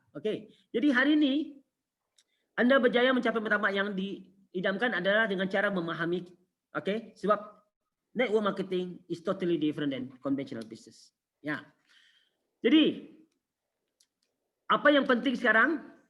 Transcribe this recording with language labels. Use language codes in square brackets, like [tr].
[ms] Okay, jadi hari ini, anda berjaya mencapai pertama yang diidamkan adalah dengan cara memahami, okay? Sebab [en] network marketing is totally different than conventional business. [ms] Ya. Jadi apa yang penting sekarang?